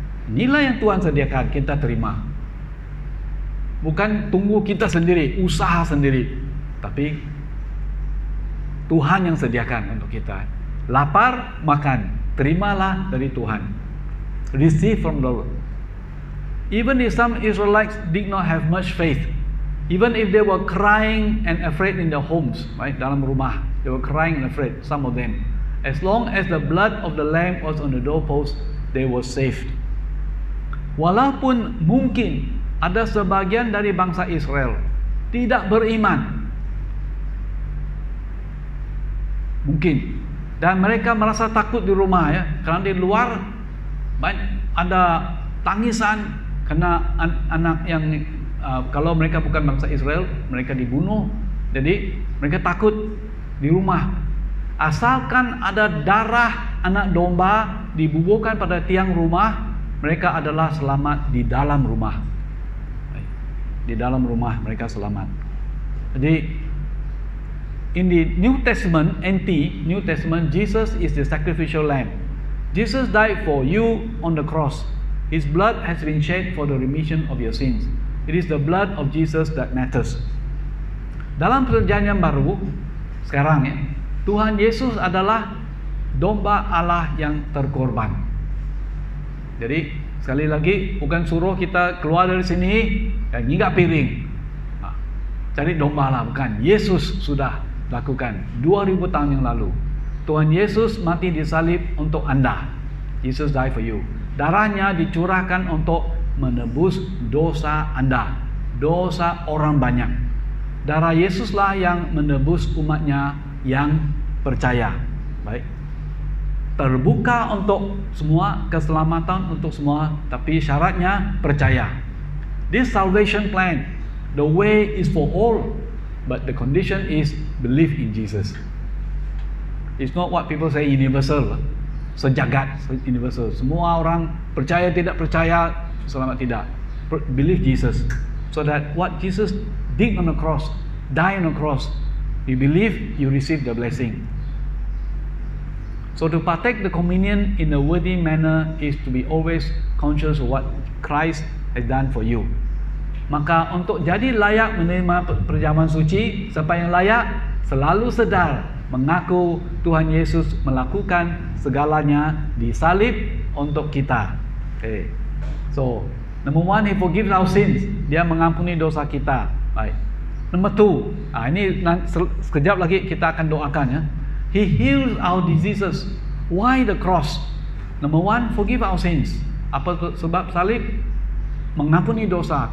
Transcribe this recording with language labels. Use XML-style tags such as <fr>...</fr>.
<ms>Inilah yang Tuhan sediakan, kita terima. Bukan tunggu kita sendiri, usaha sendiri, tapi Tuhan yang sediakan untuk kita. Lapar, makan, terimalah dari Tuhan.</ms> <en>Receive from the Lord. Even if some Israelites did not have much faith, even if they were crying and afraid in their homes, right,</en> <ms>dalam rumah,</ms> <en>they were crying and afraid, some of them. As long as the blood of the lamb was on the doorpost, they were saved.</en> <ms>Walaupun mungkin ada sebagian dari bangsa Israel tidak beriman, mungkin, dan mereka merasa takut di rumah ya, karena di luar ada tangisan karena anak yang kalau mereka bukan bangsa Israel, mereka dibunuh. Jadi mereka takut di rumah. Asalkan ada darah anak domba dibubuhkan pada tiang rumah, mereka adalah selamat di dalam rumah. Di dalam rumah mereka selamat. Jadi</ms> <en>in the New Testament, New Testament, Jesus is the sacrificial lamb. Jesus died for you on the cross. His blood has been shed for the remission of your sins. It is the blood of Jesus that matters.</en> <ms>Dalam perjanjian baru sekarang ya, Tuhan Yesus adalah domba Allah yang terkorban. Jadi sekali lagi, bukan suruh kita keluar dari sini dan nginggak piring, cari domba lah, bukan. Yesus sudah lakukan 2000 tahun yang lalu. Tuhan Yesus mati di salib untuk Anda.</ms> <en>Jesus died for you.</en> <ms>Darahnya dicurahkan untuk menebus dosa Anda, dosa orang banyak. Darah Yesuslah yang menebus umatnya yang percaya. Baik, terbuka untuk semua, keselamatan untuk semua, tapi syaratnya percaya.</ms> <en>This salvation plan, the way is for all, but the condition is believe in Jesus. It's not what people say universal, sejagat, universal.</en> <ms>Semua orang percaya tidak percaya, selamat tidak.</ms> <en>Believe Jesus, so that what Jesus did on the cross, died on the cross, you believe, you receive the blessing. So to partake the communion in a worthy manner is to be always conscious of what Christ has done for you.</en> <ms>Maka untuk jadi layak menerima perjamuan suci, siapa yang layak selalu sedar mengaku Tuhan Yesus melakukan segalanya di salib untuk kita.</ms> <en>Okay. So, number one, He forgives our sins.</en> <ms>Dia mengampuni dosa kita. Baik.</ms> <en>Number two,</en> <ms>ini sekejap lagi kita akan doakan ya.</ms> <en>He heals our diseases. Why the cross? Number one, forgive our sins.</en> <ms>Apa sebab salib? Mengampuni dosa.</ms>